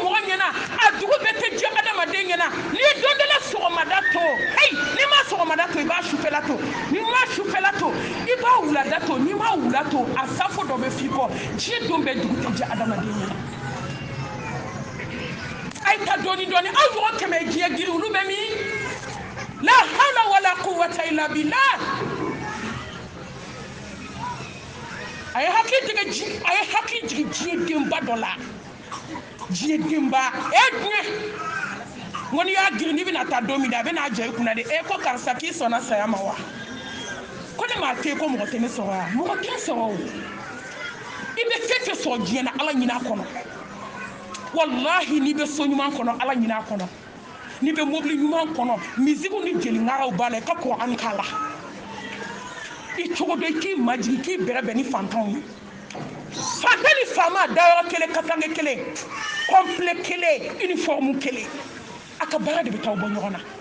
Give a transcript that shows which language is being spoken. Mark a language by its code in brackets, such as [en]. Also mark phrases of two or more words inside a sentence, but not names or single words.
[bm] ɲɛna a dugu bɛɛ tɛ jɛ adamaden ɲɛna n'i ye don dɔ la sɔgɔmada to n'i ma sɔgɔmada to i b'a sufɛla to n'i ma sufɛla to i b'a wulada to n'i ma wula to a safo dɔ bɛ f'i kɔ diɲɛ don bɛɛ dugu tɛ jɛ adamaden ɲɛna a ye ta dɔɔni dɔɔni aw ɲɔgɔn kɛmɛ diɲɛ giri olu bɛ min [ar] لا حول ولا قوة إلا بالله [bm] a ye hakili jigin diɲɛ denba dɔ la diɲɛ denba diɲɛ n ko n'i y'a girin n'i bɛna taa don min na a bɛna jɔ i kunna de ko karisa k'i sɔnna saya ma wa ko ne m'a te ko mɔgɔ tɛ ne sɔrɔ wa mɔgɔ tɛ sɔrɔ o i bɛ fɛn fɛn sɔrɔ diɲɛ na ala ɲin'a kɔnɔ wallahi n'i bɛ so ɲuman kɔnɔ ala ɲin'a kɔnɔ n'i bɛ mobili ɲuman kɔnɔ misigiw ni jeliŋaraw b'a la i ka kɔrɔani k'a la i cogo dɔ i k'i majigi k'i bɛrɛbɛn ni fantanw ye fantan ni faama dayɔrɔ kelen kasange kelen complet kelen uniforme kelen a ka baara de bɛ taa bɔ ɲɔgɔn